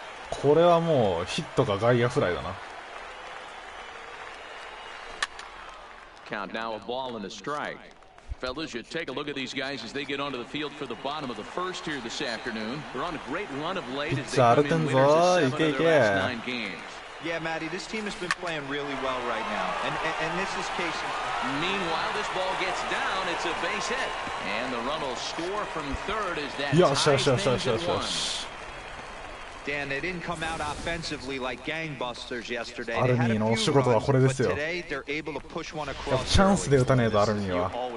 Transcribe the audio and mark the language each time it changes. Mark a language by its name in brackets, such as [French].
[Japanese] これはもうヒットか外野フライだな。 [English] Count now a ball and a strike. Fellas, you take a look at these guys as they get onto the field for the bottom of the first here this afternoon. They're on a great run of late as they come in winners of 7 of their last 9 games. Yeah, Matty, this team has been playing really well right now, and this is case. Meanwhile, this ball gets down. It's a base hit, and the run will score from third as that ties things at 1. Dan, they didn't come out offensively like gangbusters yesterday. [Japanese] アルミーのお仕事はこれですよ。チャンスで打たねえとアルミーは。